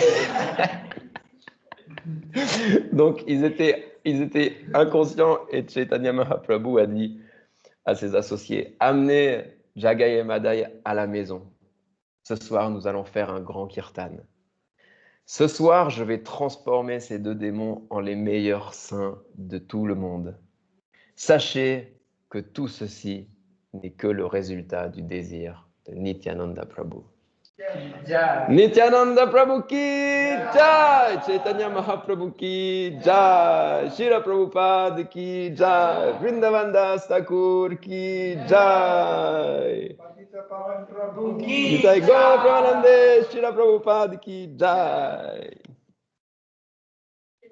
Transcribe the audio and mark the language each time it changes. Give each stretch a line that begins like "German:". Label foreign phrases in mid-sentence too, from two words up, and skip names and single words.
French: Donc, ils étaient inconscients et Chaitanya Mahaprabhu a dit à ses associés: amenez Jagai et Madai à la maison. Ce soir, nous allons faire un grand kirtan. Ce soir, je vais transformer ces deux démons en les meilleurs saints de tout le monde. Sachez que tout ceci n'est que le résultat du désir de Nityananda Prabhu. Jai.
Hindi: नित्यानंद प्रभु की जय, चैतन्य महाप्रभु की जय, श्रील प्रभुपाद की जय, वृंदावन दास ठाकुर की जय, निताई गौर प्रेमानंदे, श्रील प्रभुपाद की जय.